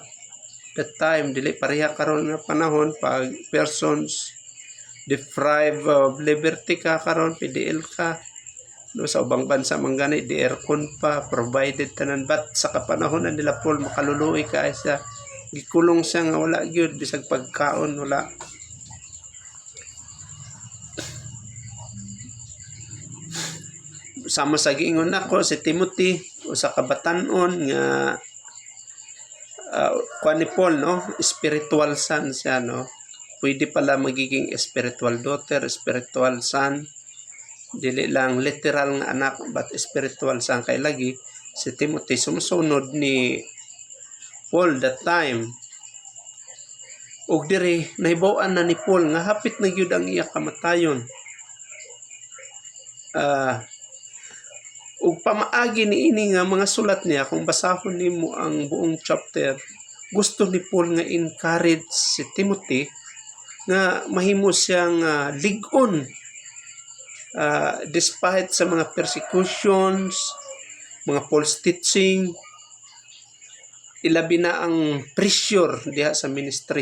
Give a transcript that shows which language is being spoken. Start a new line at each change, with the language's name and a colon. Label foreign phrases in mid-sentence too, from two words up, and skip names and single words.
English: That time
Cebuano: dili pareha karon nga panahon pag
English: persons deprived of liberty
Cebuano: ka karon, PDL ka no, sa ubang bansa man gani di aircon pa provided tanan, but sa kapanahonan nila Paul makaluluoy ka siya, gikulong siya nga wala gyud bisag pagkaon wala. Sama sa giingon nako si Timothy usa ka batan-on nga kuan ni Paul no,
English: spiritual son
Cebuano: siya no, pwede pala magiging
English: spiritual daughter, spiritual son,
Cebuano: dili lang literal nga anak but
English: spiritual son.
Cebuano: Kay lagi si Timothy sumusunod ni Paul
English: that time,
Cebuano: ug diri nahibaw-an na ni Paul nga hapit na gyud ang iya kamatayon. Ug pamaagi niini nga mga sulat niya, kung basahon nimo ang buong chapter, gusto ni Paul nga encourage si Timothy nga mahimo siyang ligon despite sa mga persecutions, mga
English: false teaching,
Cebuano: ilabi na ang pressure diha sa ministry.